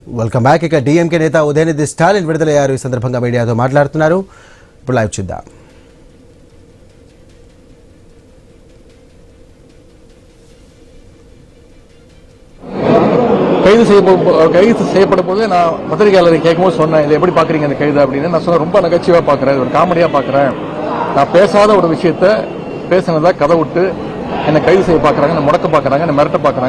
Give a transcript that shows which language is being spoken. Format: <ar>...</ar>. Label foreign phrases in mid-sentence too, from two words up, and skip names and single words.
<en>Welcome back.</en> <te>ఇక డిఎంకే నేత ఉదయనిధి స్టాలిన్ విడుదలయ్యారు. ఈ సందర్భంగా మీడియాతో మాట్లాడుతున్నారు. ఇప్పుడు లైవ్ చూద్దాం.</te> <ta>கைது செய்யப்படும் போது நான் பத்திரிகையாளர் கேட்கும்போது சொன்னேன், இதை எப்படி பாக்குறீங்க அந்த கைது அப்படின்னு. நான் சொன்னேன், ரொம்ப நகைச்சுவா பாக்குறேன், ஒரு காமெடியா பாக்குறேன். நான் பேசாத ஒரு விஷயத்த பேசினதா கதை விட்டு என்னை கைது செய்ய பாக்குறாங்க, என்னை முடக்க பாக்குறாங்க, என்னை மிரட்ட பாக்குறாங்க.</ta>